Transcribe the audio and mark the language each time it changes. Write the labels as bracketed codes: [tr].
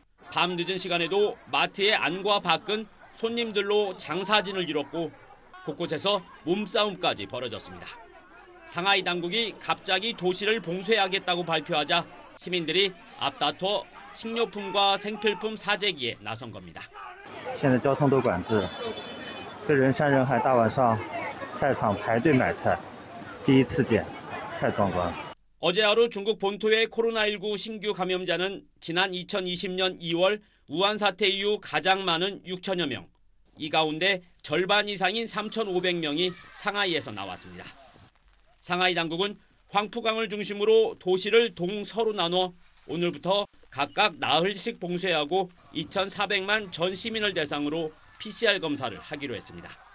[ko] 밤 늦은 시간에도 마트의 안과 밖은 손님들로 장사진을 이뤘고 곳곳에서 몸싸움까지 벌어졌습니다. 상하이 당국이 갑자기 도시를 봉쇄하겠다고 발표하자 시민들이 앞다퉈 식료품과 생필품 사재기에 나선 겁니다. [zh] 现在交通都管制，这人山人海，大晚上菜场排队买菜，第一次见，太壮观了。 [ko] 어제 하루 중국 본토의 코로나19 신규 감염자는 지난 2020년 2월 우한 사태 이후 가장 많은 6천여 명. 이 가운데 절반 이상인 3,500명이 상하이에서 나왔습니다. 상하이 당국은 황푸강을 중심으로 도시를 동서로 나눠 오늘부터 각각 나흘씩 봉쇄하고 2,400만 전 시민을 대상으로 PCR 검사를 하기로 했습니다.